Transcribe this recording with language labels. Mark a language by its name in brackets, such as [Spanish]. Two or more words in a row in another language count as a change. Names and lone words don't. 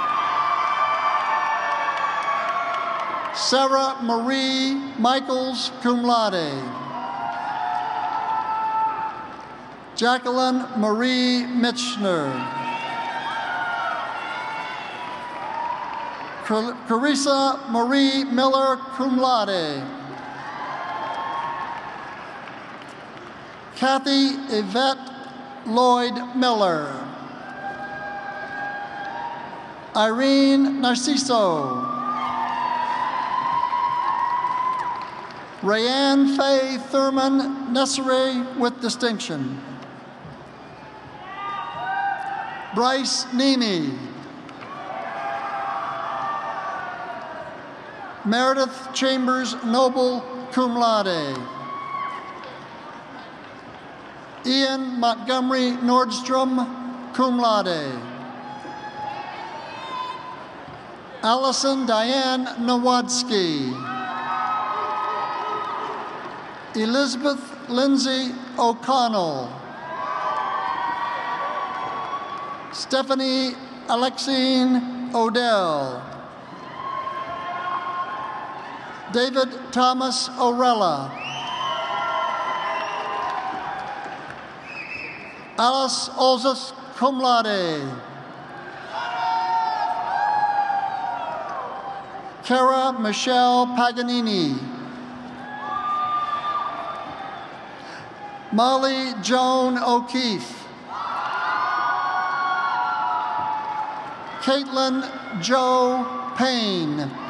[English] Sarah Marie Michaels, [Latin] cum laude. [English] Jacqueline Marie Mitchner. Carissa Marie Miller, [Latin] cum laude. [English] Kathy Yvette Lloyd Miller. Irene Narciso. Rayanne Faye Thurman, necessary with distinction. Bryce Nemi. Meredith Chambers Noble, [Latin] cum laude. [English] Ian Montgomery Nordstrom, [Latin] cum laude. [English] Allison Diane Nowadsky. Elizabeth Lindsay O'Connell. Stephanie Alexine Odell. David Thomas Orella. Alice Olzus, [Latin] cum laude. [English] Cara Michelle Paganini. Molly Joan O'Keefe. Caitlin Joe Payne.